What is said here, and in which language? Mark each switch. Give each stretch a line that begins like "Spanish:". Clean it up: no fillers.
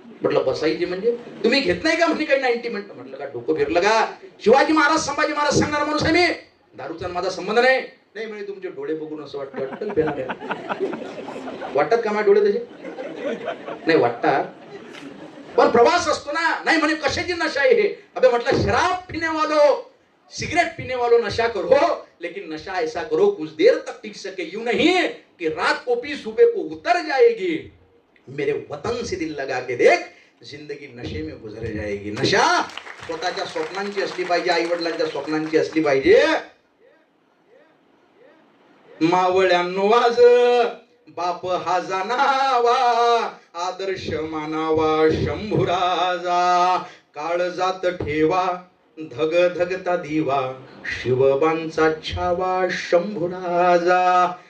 Marathi: म्हटलं बसायची म्हणजे तुम्ही घेत नाही का? म्हणजे काही 90 मिनिटं. म्हटलं का डोकं फिरलं का? शिवाजी महाराज संभाजी महाराज सांगणार माणूस आहे मी. दारूचा माझा संबंध नाही. नाही म्हणजे तुमचे डोळे बघून असं वाटतं. वाटतात का माझे डोळे तसे? नाही वाटतात, पण प्रवास असतो ना. नाही म्हणे कशाची नशा आहे हे?
Hindi: अबे म्हटलं शराब पीने वालो, सिगरेट पीने वालों नशा करो, लेकिन नशा ऐसा करो कुछ देर तक टिक सके, यूं नहीं कि रात को पी सुबह को उतर जाएगी. मेरे वतन से दिल लगा के देख, जिंदगी नशे में गुजर जाएगी.
Marathi: नशा स्वतःच्या स्वप्नांची असली पाहिजे, आई वडिलांच्या स्वप्नांची असली पाहिजे. मावळ्यांनो आज बाप हा जाणावा, आदर्श मानावा शंभुराजा. काळजात ठेवा धग धगता दिवा, शिवबांचा छावा शंभुराजा.